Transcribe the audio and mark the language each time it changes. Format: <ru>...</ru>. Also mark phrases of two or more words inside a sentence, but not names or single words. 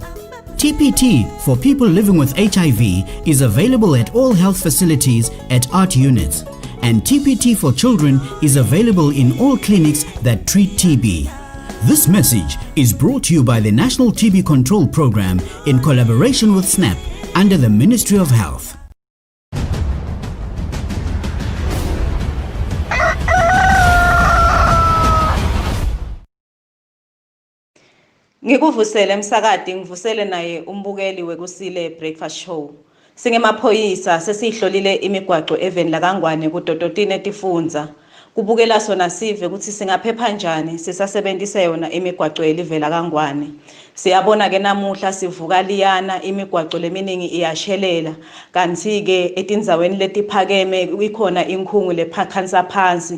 <en>TPT for people living with HIV is available at all health facilities at ART units, and TPT for children is available in all clinics that treat TB. This message is brought to you by the National TB Control Program in collaboration with SNAP under the Ministry of Health.</en> <ss>Ngikuvusele emsakadi ngivusele naye umbukeli wekusile</ss> <en>breakfast show.</en> <ss>Singemaphoyisa sesihlolile imigwaqo eVeni laKangwane kuDodotini eTifunza. Kubukela sona sive ukuthi singaphepha kanjani sisasebenzisa yona imigwaqo yelive laKangwane. Siyabona ke namuhla sivuka liyana imigwaqo leminingi iyashelela kanti ke etindzaweni letiphakeme ikhona inkhungu lephansi phansi.</ss>